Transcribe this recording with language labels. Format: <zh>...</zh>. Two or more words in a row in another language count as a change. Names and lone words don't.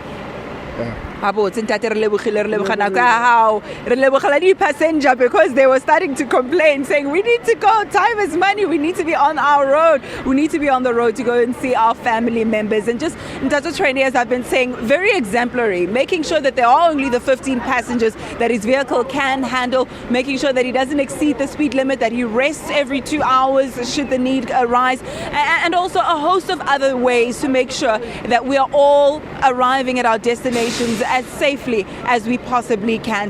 <tn>Ntate, re lebogana ka hao re lebogela di</tn> <en>passenger because they were starting to complain saying we need to go, time is money, we need to be on our road, we need to be on the road to go and see our family members. And just Dr. Trainee, as I've been saying, very exemplary, making sure that there are only the 15 passengers that his vehicle can handle, making sure that he doesn't exceed the speed limit, that he rests every 2 hours should the need arise, and also a host of other ways to make sure that we are all arriving at our destinations as safely as we possibly can.</en>